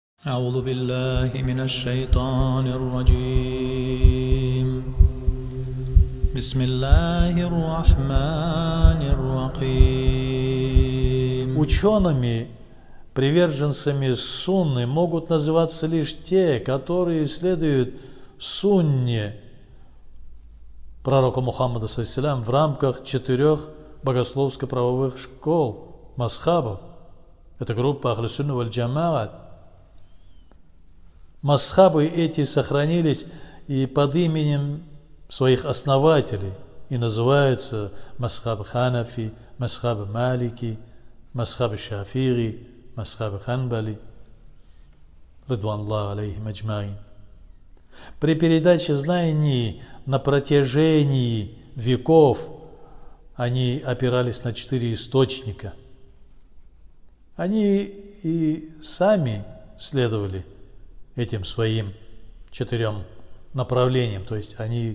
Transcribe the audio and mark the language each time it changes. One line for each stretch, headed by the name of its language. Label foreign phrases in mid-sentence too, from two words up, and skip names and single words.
Arabic: أعوذ بالله من الشيطان الرجيم بسم الله الرحمن الرحيم.
Russian: Учеными, приверженцами сунны, могут называться лишь те, которые следуют сунне пророка Мухаммада ﷺ в рамках 4 богословско-правовых школ, масхабов. Это группа Ахлю-Сунна валь-Джамаат. Масхабы эти сохранились и под именем своих основателей, и называются масхаб Ханафи, масхаб Малики, масхаб Шафири, масхаб Ханбали,
Arabic: رضوان الله عليهم أجمعين.
Russian: При передаче знаний на протяжении веков они опирались на 4 источника. Они и сами следовали этим своим 4 направлениям, то есть они